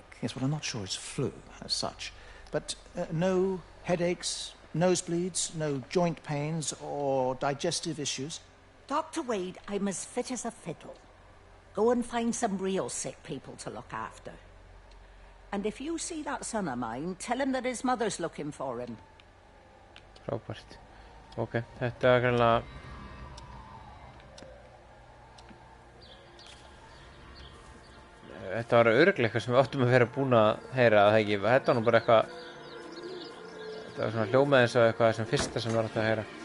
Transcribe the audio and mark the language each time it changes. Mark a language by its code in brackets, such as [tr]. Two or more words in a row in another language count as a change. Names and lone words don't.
[en] Yes, well, I'm not sure it's flu as such. But no headaches, nosebleeds, no joint pains or digestive issues? Dr. Wade, I'm as fit as a fiddle. Go and find some real sick people to look after. And if you see that son of mine, tell him that his mother's looking for him. [is] Frábært. Ok, þetta er greinlega... Þetta var örugglega eitthvað sem við áttum að vera búin að heyra, það ekki. Þetta var nú bara eitthvað... Þetta var svona hljómað eins og eitthvað sem fyrsta sem við áttum að heyra.